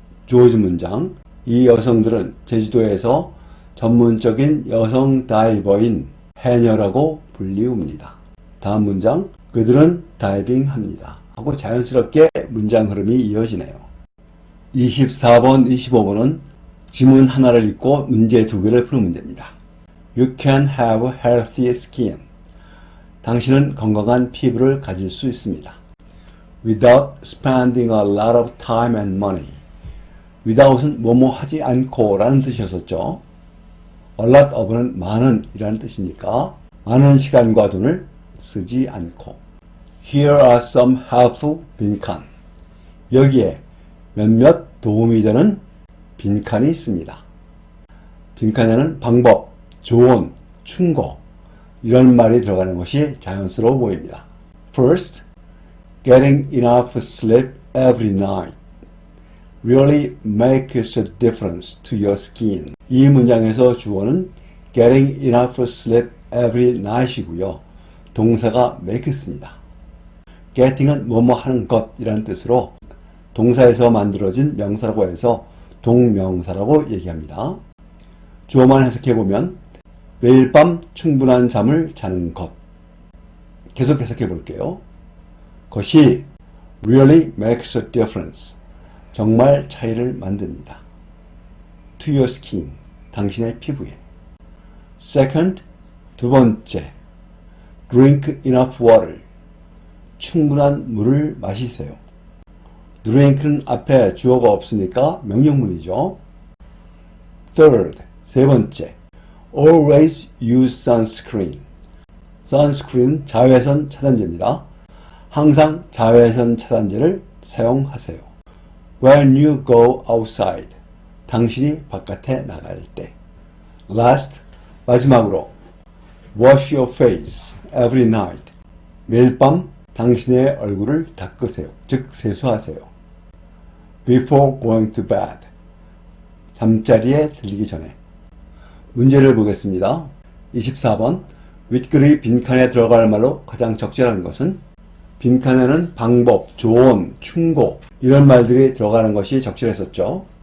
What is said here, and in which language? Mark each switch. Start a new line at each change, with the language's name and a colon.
Korean: 주어진 문장, 이 여성들은 제주도에서 전문적인 여성 다이버인 해녀라고 불리웁니다. 다음 문장, 그들은 다이빙합니다 하고 자연스럽게 문장 흐름이 이어지네요. 24번, 25번은 지문 하나를 읽고 문제 2개를 푸는 문제입니다.
English: You can have healthy skin.
Korean: 당신은 건강한 피부를 가질 수 있습니다.
English: Without spending a lot of time and money.
Korean: Without은 뭐뭐 하지 않고 라는 뜻이었었죠.
English: A lot of
Korean: 는 많은 이라는 뜻이니까 많은 시간과 돈을 쓰지 않고.
English: Here are some helpful
Korean: 빈칸. 여기에 몇몇 도움이 되는 빈칸이 있습니다. 빈칸에는 방법, 조언, 충고 이런 말이 들어가는 것이 자연스러워 보입니다.
English: First, getting enough sleep every night really makes a difference to your skin.
Korean: 이 문장에서 주어는
English: getting enough sleep every night
Korean: 이고요. 동사가 makes입니다. getting은 뭐뭐 하는 것이라는 뜻으로 동사에서 만들어진 명사라고 해서 동명사라고 얘기합니다. 주어만 해석해보면 매일 밤 충분한 잠을 자는 것. 계속 해석해 볼게요. 것이
English: really makes a difference.
Korean: 정말 차이를 만듭니다.
English: To your skin.
Korean: 당신의 피부에.
English: Second,
Korean: 두 번째.
English: Drink enough water.
Korean: 충분한 물을 마시세요. drink는 앞에 주어가 없으니까 명령문이죠.
English: Third,
Korean: 세 번째.
English: Always use sunscreen.
Korean: sunscreen 자외선 차단제입니다. 항상 자외선 차단제를 사용하세요.
English: When you go outside.
Korean: 당신이 바깥에 나갈 때.
English: Last,
Korean: 마지막으로.
English: Wash your face every night.
Korean: 매일 밤 당신의 얼굴을 닦으세요. 즉 세수하세요.
English: Before going to bed.
Korean: 잠자리에 들기 전에. 문제를 보겠습니다. 24번. 윗글의 빈칸에 들어갈 말로 가장 적절한 것은 빈칸에는 방법, 조언, 충고 이런 말들이 들어가는 것이 적절했었죠.